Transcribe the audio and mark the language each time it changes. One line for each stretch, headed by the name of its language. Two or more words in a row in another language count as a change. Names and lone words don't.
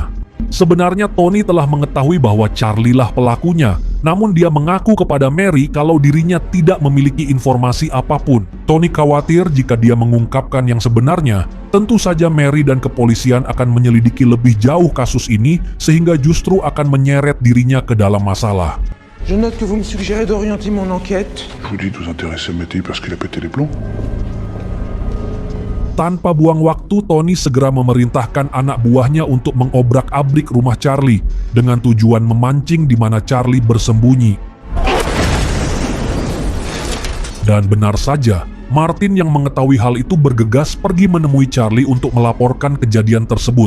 Indonesian: Sebenarnya Tony telah mengetahui bahwa Charlie lah pelakunya, namun dia mengaku kepada Mary kalau dirinya tidak memiliki informasi apapun. Tony khawatir jika dia mengungkapkan yang sebenarnya, tentu saja Mary dan kepolisian akan menyelidiki lebih jauh kasus ini sehingga justru akan menyeret dirinya ke dalam masalah.
French: Je note que vous me suggérez d'orienter mon enquête. Vous dites vous intéresser à Mété parce qu'il a pété les plombs?
Indonesian: Tanpa buang waktu, Tony segera memerintahkan anak buahnya untuk mengobrak-abrik rumah Charlie dengan tujuan memancing di mana Charlie bersembunyi. Dan benar saja, Martin yang mengetahui hal itu bergegas pergi menemui Charlie untuk melaporkan kejadian tersebut.